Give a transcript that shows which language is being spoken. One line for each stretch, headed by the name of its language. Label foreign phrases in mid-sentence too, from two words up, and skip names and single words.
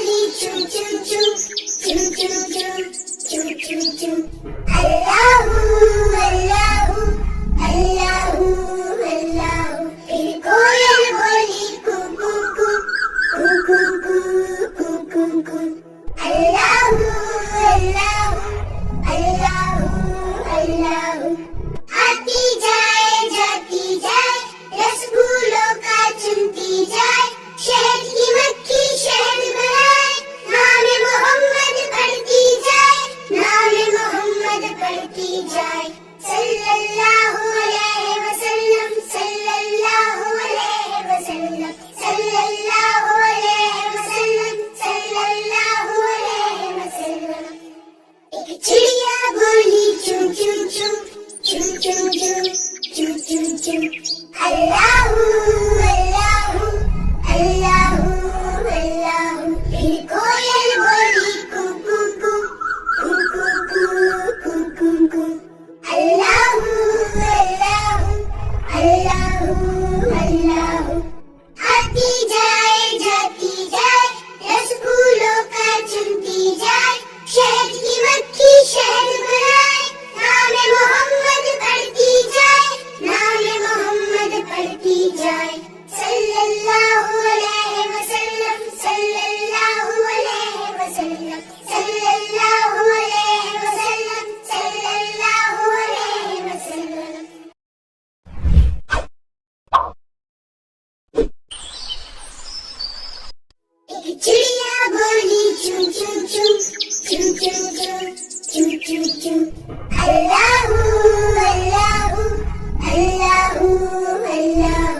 Arabic: chu chu chu, chu chu chu, chu chu chu. الله الله الله الله.
Hindi: फिर कोयल बोली कू कू कू, कू कू कू, कू कू कू.
Arabic: الله الله الله الله.
Hindi: आती जाए जाती जाए, रसगुल्लों का चुनती जाए, शहद की मक्खी शहद बनाए, नाम मोहम्मद पढ़ती जाए, नाम मोहम्मद पढ़ती जाए.
Arabic: صلى الله عليه وسلم، صلى الله عليه وسلم، صلى الله عليه وسلم، صلى الله عليه وسلم.
Hindi: एक चिड़िया बोली चू चू चू, चू चू चू, चू चू चू.
Arabic: الله الله الله الله.
Hindi: फिर कोयल बोली कू कू कू, कू कू कू, कू कू कू.
Arabic: الله الله الله الله.
Hindi: आती जाए जाती जाए, रसगुल्लों का चुनती जाए, शहद की मक्खी शहद बनाए, नाम मोहम्मद पढ़ती जाए, नाम मोहम्मद पढ़ती जाए.
Arabic: صلى الله عليه وسلم، صلى الله عليه وسلم، صلى الله عليه وسلم، صلى الله عليه وسلم.
Hindi: एक चिड़िया बोली चू चू चू, चू चू चू, चू चू चू.
Arabic: الله الله الله الله.